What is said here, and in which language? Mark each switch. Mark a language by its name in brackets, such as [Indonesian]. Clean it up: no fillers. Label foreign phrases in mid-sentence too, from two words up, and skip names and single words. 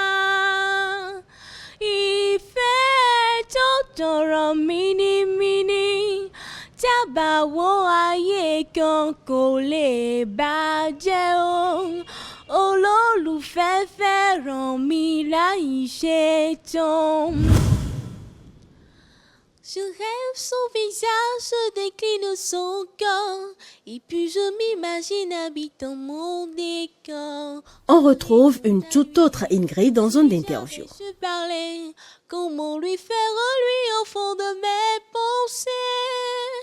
[Yoruba] Ìfẹ́ tó tọrọ mínímíní. Tábàwọ́n ayé kan kò lè bàjẹ́ o. Olólùfẹ́ fẹ́ràn mi láì ṣe tán. [French] Je rêve son visage se décline son corps. Et puis je m'imagine habitant mon décor. On retrouve une toute autre Ingrid dans une interview. Je parlais, comment lui faire lui au fond de mes pensées.